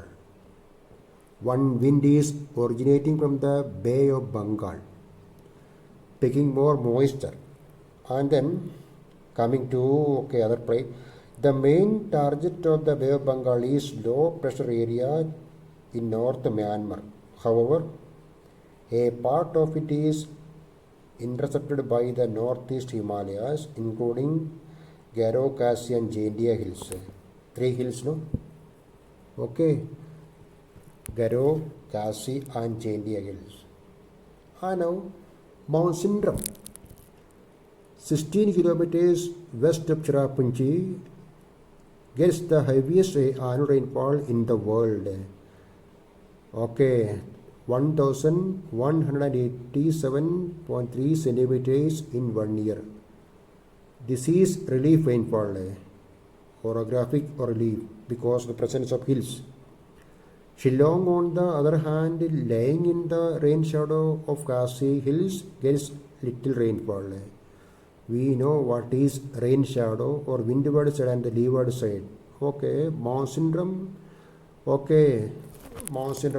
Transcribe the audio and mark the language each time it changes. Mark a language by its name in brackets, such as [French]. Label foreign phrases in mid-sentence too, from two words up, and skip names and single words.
[English] One wind is originating from the Bay of Bengal, picking more moisture, and then coming to other place. The main target of the Bay of Bengal is low pressure area in North Myanmar. However, a part of it is intercepted by the northeast Himalayas, including Garo, Khasi and Jaintia hills. Three hills, no? Okay. Garo, Khasi and Jaintia hills. And now, Mount Sindram, 16 kilometers west of Cherrapunchi, gets the heaviest annual rainfall in the world. Okay, 1187.3 centimeters in 1 year. This is relief rainfall, orographic or relief, because of the presence of hills. Shillong, on the other hand, lying in the rain shadow of Khasi Hills, gets little rainfall. We know what is rain shadow or windward side and the leeward side. Okay, Mount Syndrome. Okay, Mount Syndrome.